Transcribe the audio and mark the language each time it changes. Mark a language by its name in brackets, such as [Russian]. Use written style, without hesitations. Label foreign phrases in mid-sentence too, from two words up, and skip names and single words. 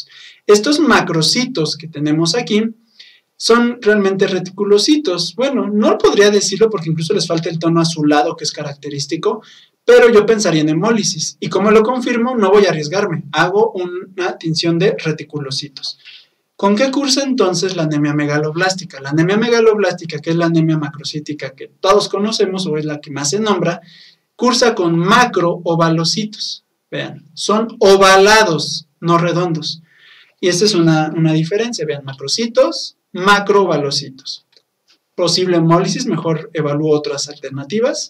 [Spanish] Estos macrocitos que tenemos aquí son realmente reticulocitos. Bueno, no podría decirlo porque incluso les falta el tono azulado que es característico, pero yo pensaría en hemólisis. Y como lo confirmo, no voy a arriesgarme. Hago una tinción de reticulocitos. ¿Con qué cursa entonces la anemia megaloblástica? La anemia megaloblástica, que es la anemia macrocítica que todos conocemos o es la que más se nombra, cursa con macroovalocitos. Vean, son ovalados, no redondos. Y esta es una diferencia. Vean, macrocitos, macroovalocitos. Posible hemólisis, mejor evalúo otras alternativas.